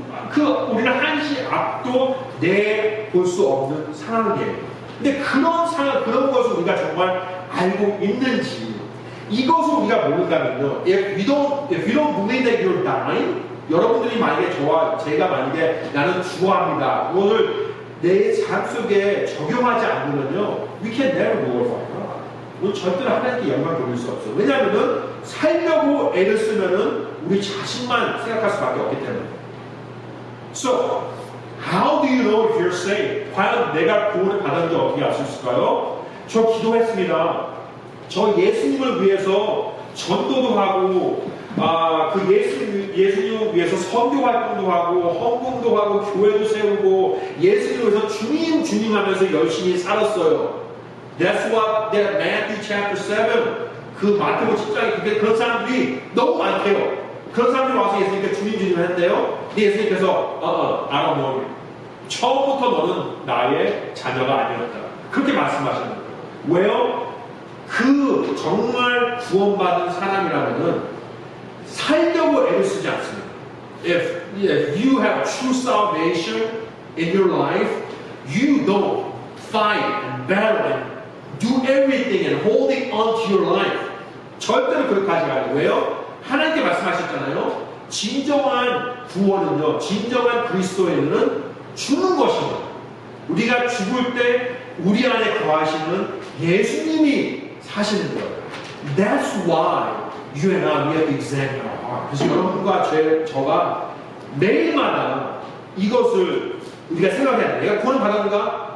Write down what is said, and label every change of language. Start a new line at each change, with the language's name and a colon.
Korean: 여러분, 우리는 한시 앞도 내볼 수 없는 상황이에요. 근데 그런 상황, 그런 것을 우리가 정말 알고 있는지 이것을 우리가 모른다면요.
English: If you don't believe that you're dying,
Korean: 여러분들이 만약에 제가 만약에 나는 죽어합니다. 이것을 내 삶 속에 적용하지 않으면요,
English: we can never glorify God.
Korean: 우리 절대로 하나님께 영광 돌릴 수 없어요. 왜냐하면은 살려고 애를 쓰면은 우리 자신만 생각할 수밖에 없기 때문에.
English: So, how do you know if you're saved?
Korean: 과연 내가 구원을 받았는지 어떻게 알 수 있을까요? 저 기도했습니다. 저 예수님을 위해서 전도도 하고, 그 예수님을 위해서 선교 활동도 하고, 헌금도 하고, 교회도 세우고, 예수님을 위해서 주님 하면서 열심히 살았어요.
English: That's what that Matthew chapter 7,
Korean: 그 마태복음 10장에 그런 사람들이 너무 많대요. 그런 사람들이 와서 예수님께 주님 했는데요. 근데 예수님께서,
English: I don't know you.
Korean: 처음부터 너는 나의 자녀가 아니었다. 그렇게 말씀하시는 거예요. 왜요? 정말 구원받은 사람이라면은 살려고 애를 쓰지 않습니다.
English: If you have true salvation in your life, you don't fight and battle and do everything and holding on to your life.
Korean: 절대로 그렇게 하지 않아요. 왜요? 하나님께 말씀하셨잖아요. 진정한 구원은요, 진정한 그리스도인은 죽는 것입니다. 우리가 죽을 때 우리 안에 거하시는 예수님이 사시는 거예요.
English: That's why you and I, we have to examine our heart.
Korean: 그래서 여러분과 저가 매일마다 이것을 우리가 생각해야 돼. 내가 구원 받았는가?